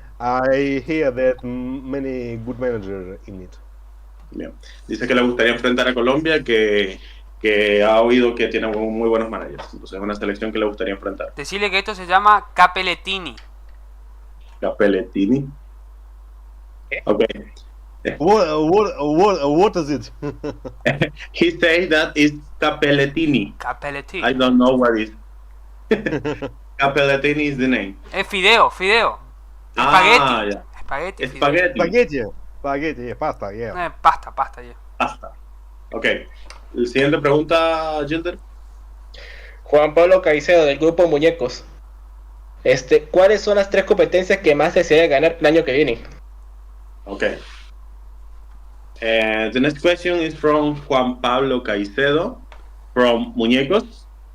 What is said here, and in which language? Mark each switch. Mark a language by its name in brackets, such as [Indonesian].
[English] I hear that many good managers in it. [Spanish] Bien. Dice que le gustaría enfrentar a Colombia, que ha oído que tiene muy buenos managers. Entonces es una selección que le gustaría enfrentar. Decirle que esto se llama Capellettini. Capellettini. Okay. [English] What is it? He says that it's Capellettini. Capellettini. I don't know what is. Capellettini is the name. [Spanish] Es fideo. Ah, Espagueti. ya. Espagueti. [English] Spaghetti, pasta, yeah. Pasta, yeah. Pasta. Ok. [Spanish] La siguiente pregunta, Gilder. Juan Pablo Caicedo del grupo Muñecos. ¿Cuáles son las 3 competencias que más desearía ganar el año que viene? [English] Okay. The next question is from Juan Pablo Caicedo from Muñecos.